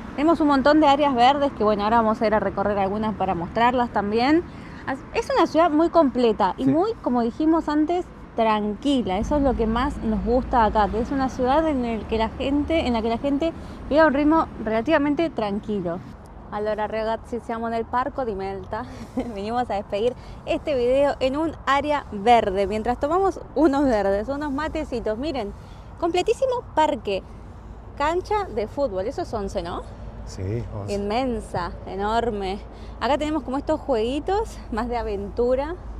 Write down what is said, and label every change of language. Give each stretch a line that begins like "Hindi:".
Spanish: Tenemos un montón de áreas verdes que, bueno, ahora vamos a ir a recorrer algunas para mostrarlas también. Es una ciudad muy completa y Sí. muy, como dijimos antes, tranquila. Eso es lo que más nos gusta acá, que es una ciudad en la que la gente vive a un ritmo relativamente tranquilo.
Italian: Allora ragazzi, siamo nel parco di Melta.
Spanish: Venimos a despedir este video en un área verde, mientras tomamos unos verdes, unos matecitos. Miren, completísimo parque, cancha de fútbol, eso es 11, ¿no? Sí, vamos. Inmensa, enorme. Acá tenemos como estos jueguitos más de aventura.